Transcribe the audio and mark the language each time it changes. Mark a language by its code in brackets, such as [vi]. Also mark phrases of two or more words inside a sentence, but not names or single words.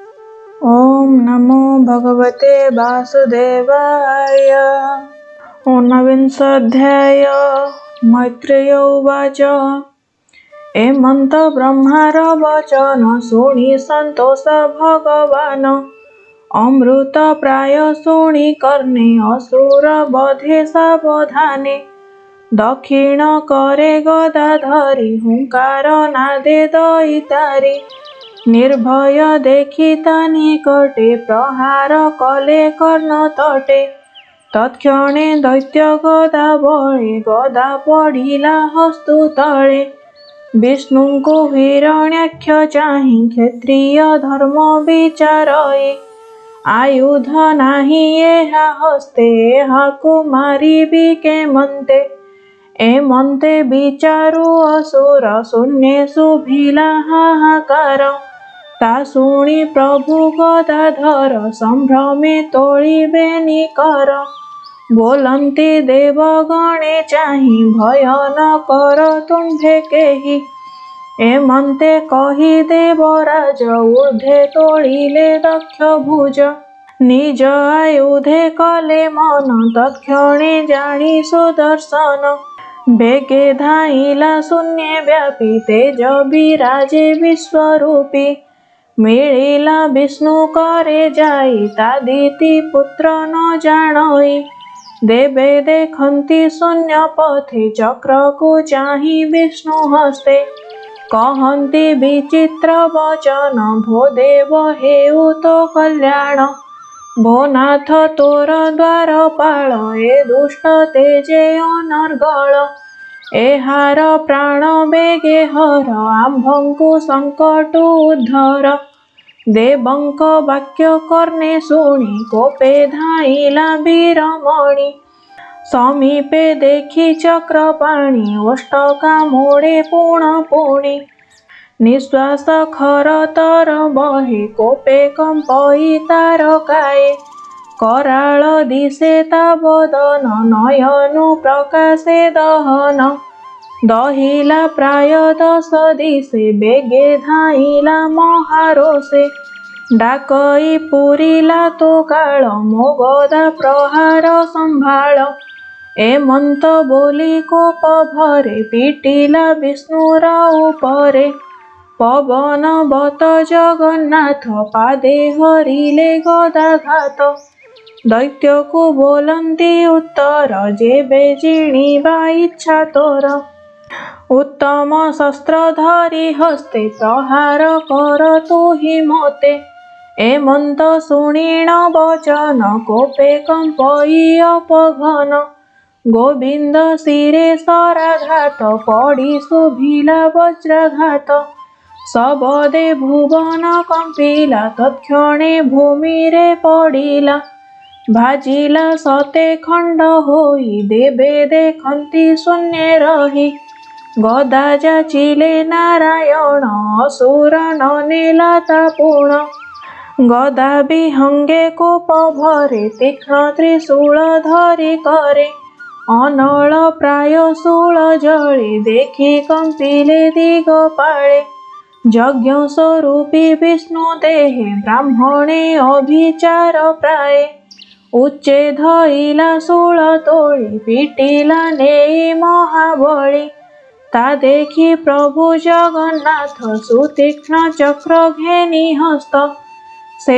[sa] ॐ नमो भगवते वासुदेवाय। [or] ଊନବିଂଶୋଽଧ୍ୟାୟ। ମୈତ୍ରେୟ ଉବାଚ ଏମନ୍ତ ବ୍ରହ୍ମାର ବଚନ ଶୁଣି ସନ୍ତୋଷ ଭଗବାନ୍ ଅମୃତ ପ୍ରାୟ ଶୁଣି କର୍ଣ୍ଣେ ଅସୁର ବଧେ ସାବଧାନେ ଦକ୍ଷିଣ କରେ ଗଦା ଧରି ହୁଙ୍କାର ନାଦେ ଦୟିତାରି ନିର୍ଭୟ ଦେଖିତା ନିକଟେ ପ୍ରହାର କଲେ କର୍ଣ୍ଣ ତଟେ ତତ୍‌କ୍ଷଣେ ଦୈତ୍ୟ ଗଦା ବଳେ ଗଦା ପଡ଼ିଲା ହସ୍ତୁ ତଳେ ବିଷ୍ଣୁଙ୍କୁ ହିରଣ୍ୟାକ୍ଷ ଚାହିଁ କ୍ଷତ୍ରିୟ ଧର୍ମ ବିଚାରଇ ଆୟୁଧ ନାହିଁ ଏହା ହସ୍ତେ ଏହାକୁ ମାରିବି କେମନ୍ତେ ଏମନ୍ତେ ବିଚାରୁ ଅସୁର ଶୂନ୍ୟେ ଶୁଭିଲା ହାହାକାର ତା ଶୁଣି ପ୍ରଭୁ ଗଦାଧର ସମ୍ଭ୍ରମେ ତୋଳିବେ ନିକର ବୋଲନ୍ତି ଦେବଗଣେ ଚାହିଁ ଭୟ ନ କର ତୁମ୍ଭେ କେହି ଏମନ୍ତେ କହି ଦେବରାଜ ଊର୍ଦ୍ଧ୍ୱେ ତୋଳିଲେ ଦକ୍ଷ ଭୁଜ ନିଜ ଆୟୁଧେ କଲେ ମନ ତତ୍‌କ୍ଷଣେ ଜାଣି ସୁଦର୍ଶନ ବେଗେ ଧାଇଁଲା ଶୂନ୍ୟେ ବ୍ୟାପି ତେଜ ବିରାଜେ ବିଶ୍ୱରୂପୀ ମିଳିଲା ବିଷ୍ଣୁ କରେ ଯାଇ ତାଦିତି ପୁତ୍ର ନ ଜାଣଇ ଦେବେ ଦେଖନ୍ତି ଶୂନ୍ୟ ପଥେ ଚକ୍ର କୁ ଚାହିଁ ବିଷ୍ଣୁ ହସ୍ତେ କହନ୍ତି ବିଚିତ୍ର ବଚନ ଭୋ ଦେବ ହେଉ ତୋ କଲ୍ୟାଣ ଭୋ ନାଥ ତୋର ଦ୍ୱାରପାଳ ଏ ଦୁଷ୍ଟ ତେଜେ ଅନର୍ଗଳ ଏହାର ପ୍ରାଣ ବେଗେ ହର ଆମ୍ଭଙ୍କୁ ସଙ୍କଟୁ ଉଦ୍ଧର ଦେବଙ୍କ ବାକ୍ୟ କର୍ଣ୍ଣେ ଶୁଣି କୋପେ ଧାଇଁଲା ବୀରମଣି ସମୀପେ ଦେଖି ଚକ୍ରପାଣି ଓଷ୍ଠକା ମୋଡ଼େ ପୁଣ ପୁଣି ନିଶ୍ୱାସ ଖରତର ବହେ କୋପେ କମ୍ପଇ ତାରକାଏ କରାଳ ଦିଶେ ତା ବଦନ ନୟନୁ ପ୍ରକାଶେ ଦହନ ଦହିଲା ପ୍ରାୟ 10 ଦିଶେ ବେଗେ ଧାଇଁଲା ମହାରୋଷେ ଡାକଇ ପୂରିଲା ତୋ କାଳ ମୋ ଗଦା ପ୍ରହାର ସମ୍ଭାଳ ଏମନ୍ତ ବୋଲି କୋପ ଭରେ ପିଟିଲା ବିଷ୍ଣୁର ଉପରେ ପବନ ବତ ଜଗନ୍ନାଥ ପାଦେ ହରିଲେ ଗଦାଘାତ ଦୈତ୍ୟ କୁ ବୋଲନ୍ତି ଉତ୍ତର ଯେବେ ଜିଣିବା ଇଚ୍ଛା ତୋର ଉତ୍ତମ ଶସ୍ତ୍ର ଧରି ହସ୍ତେ ପ୍ରହାର କର ତୁ ହି ମୋତେ ଏମନ୍ତ ଶୁଣିଣ ବଚନ କୋପେ କମ୍ପଇ ଅପଘନ ଗୋବିନ୍ଦ ଶିରେ ଶରାଘାତ ପଡ଼ି ଶୁଭିଲା ବଜ୍ରାଘାତ ଶବଦେ ଭୁବନ କମ୍ପିଲା ତତ୍‌କ୍ଷଣେ ଭୂମିରେ ପଡ଼ିଲା ଭାଜିଲା ଶତେ ଖଣ୍ଡ ହୋଇ ଦେବେ ଦେଖନ୍ତି ଶୂନ୍ୟେ ରହି ଗଦା ଯାଚିଲେ ନାରାୟଣ ଅସୁର ନ ନେଲା ତାପୁଣ ଗଦା ବିହଙ୍ଗେ କୋପ ଭରେ ତୀକ୍ଷ୍ଣ ତ୍ରିଶୂଳ ଧରି କରେ ଅନଳ ପ୍ରାୟ ଶୂଳ ଜଳେ ଦେଖି କମ୍ପିଲେ ଦିଗପାଳେ ଯଜ୍ଞ ସ୍ୱରୂପୀ ବିଷ୍ଣୁ ଦେହେ ବ୍ରାହ୍ମଣେ ଅଭିଚାର ପ୍ରାୟେ ଉଚ୍ଚେଧାଇଁଲା ଶୂଳ ତୋଳି ପିଟିଲା ନେଇ ମହାବଳୀ ତା ଦେଖି ପ୍ରଭୁ ଜଗନ୍ନାଥ ସୁତୀକ୍ଷ୍ଣ ଚକ୍ର ଘେନି ହସ୍ତ ସେ